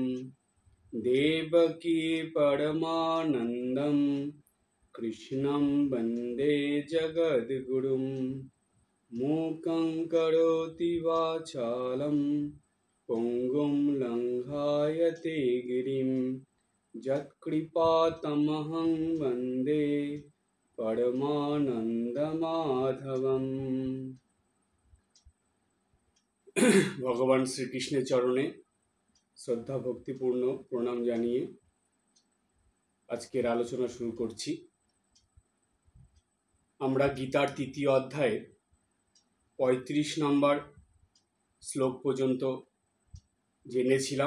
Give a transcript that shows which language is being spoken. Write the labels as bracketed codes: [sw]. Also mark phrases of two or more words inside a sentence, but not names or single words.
[sa] देवकी परमानन्दं कृष्णं वन्दे जगद्गुरुं मूकं करोति वाचालं पुङ्गुं लङ्घयते गिरिं यत्कृपातमहं वन्दे परमानन्दमाधवम्। [bn] ভগবান শ্রীকৃষ্ণের চরণে শ্রদ্ধা ভক্তিপূর্ণ প্রণাম জানিয়ে আজকের আলোচনা শুরু করছি। আমরা গীতার তৃতীয় অধ্যায়ে ৩৫ নম্বর শ্লোক পর্যন্ত জেনেছিলাম।